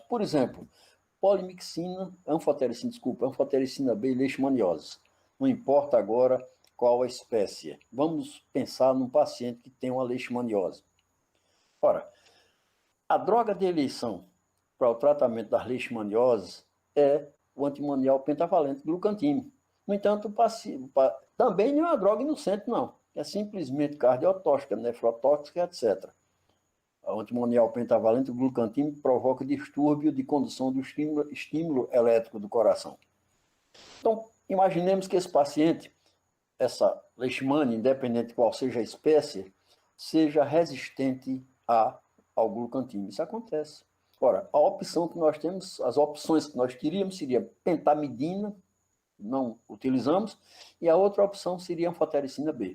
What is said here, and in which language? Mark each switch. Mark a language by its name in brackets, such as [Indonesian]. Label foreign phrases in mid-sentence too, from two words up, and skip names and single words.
[Portuguese] Por exemplo, anfotericina B e leishmaniose. Não importa agora qual a espécie. Vamos pensar num paciente que tem uma leishmaniose. Ora, a droga de eleição para o tratamento das leishmanioses é o antimonial pentavalente glucantime. No entanto, também não é uma droga inocente, não. É simplesmente cardiotóxica, nefrotóxica, etc. O antimonial pentavalente glucantime provoca distúrbio de condução do estímulo elétrico do coração. Então, imaginemos que esse paciente, essa leishmania, independente de qual seja a espécie, seja resistente ao glucantime. Isso acontece. Ora, a opção que nós temos, as opções que nós teríamos seria pentamidina, não utilizamos, e a outra opção seria anfotericina B.